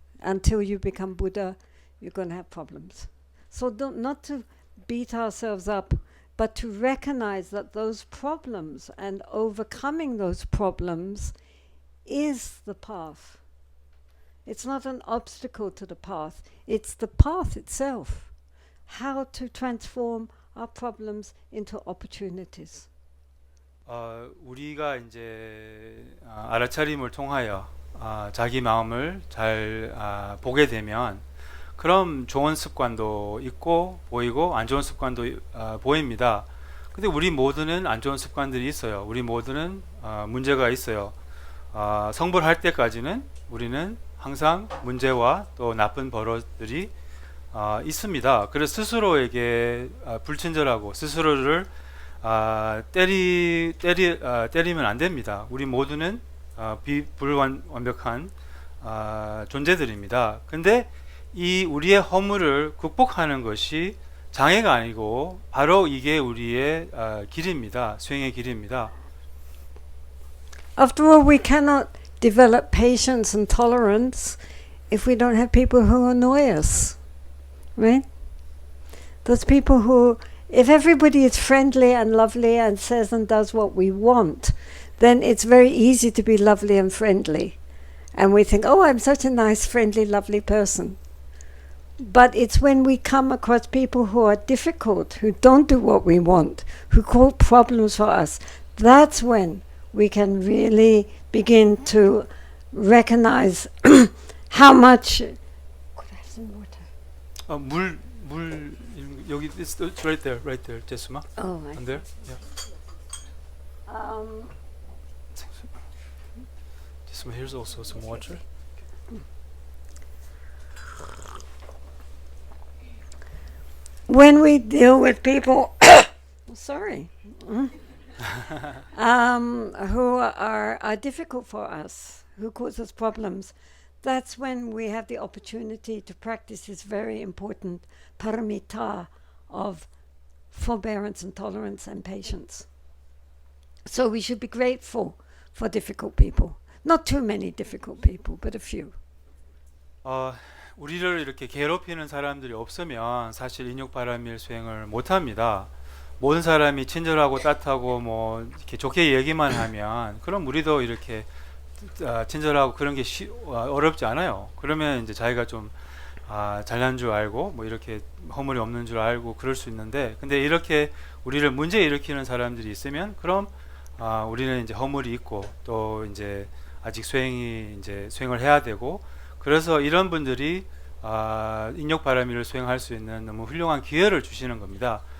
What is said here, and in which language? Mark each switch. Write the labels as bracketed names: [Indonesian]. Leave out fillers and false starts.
[English] Until you become Buddha, you're going to have problems. So not to beat ourselves up, but to recognize that those problems and overcoming those problems is the path. It's not an obstacle to the path, it's the path itself. How to transform our problems into opportunities. [Korean] 우리가 이제 알아차림을 통하여 자기 마음을 잘 보게 되면 그럼 좋은 습관도 있고 보이고 안 좋은 습관도 보입니다. 근데 우리 모두는 안 좋은 습관들이 있어요. 우리 모두는 문제가 있어요. 성불할 때까지는 우리는 항상 문제와 또 나쁜 버릇들이 있습니다. 그래서 스스로에게 불친절하고 스스로를 때리면 안 됩니다. 우리 모두는 불완벽한 존재들입니다. 근데 이 우리의 허물을 극복하는 것이 장애가 아니고 바로 이게 우리의 길입니다. 수행의 길입니다. [English] After all, we cannot develop patience and tolerance if we don't have people who annoy us, right? Those people who, if everybody is friendly and lovely and says and does what we want, then it's very easy to be lovely and friendly. And we think, oh, I'm such a nice, friendly, lovely person. But it's when we come across people who are difficult, who don't do what we want, who cause problems for us, that's when we can really begin to recognize how much. Could I have some water? [Korean] 물 여기 [English] it's right there, 제수마. Oh, right. And there, yeah. 제수마, here's also some water. When we deal with people, sorry, who are difficult for us, who cause us problems, that's when we have the opportunity to practice this very important paramita of forbearance and tolerance and patience. So we should be grateful for difficult people. Not too many difficult people, but a few. [Korean] 우리를 이렇게 괴롭히는 사람들이 없으면 사실 인욕바람일 수행을 못합니다. 모든 사람이 친절하고 따뜻하고 뭐 이렇게 좋게 얘기만 하면 그럼 우리도 이렇게 친절하고 그런 게 어렵지 않아요. 그러면 이제 자기가 좀 잘난 줄 알고 뭐 이렇게 허물이 없는 줄 알고 그럴 수 있는데, 근데 이렇게 우리를 문제 일으키는 사람들이 있으면 그럼 우리는 이제 허물이 있고 또 이제 아직 수행을 해야 되고, 그래서 이런 분들이 인욕바라미를 수행할 수 있는 너무 훌륭한 기회를 주시는 겁니다.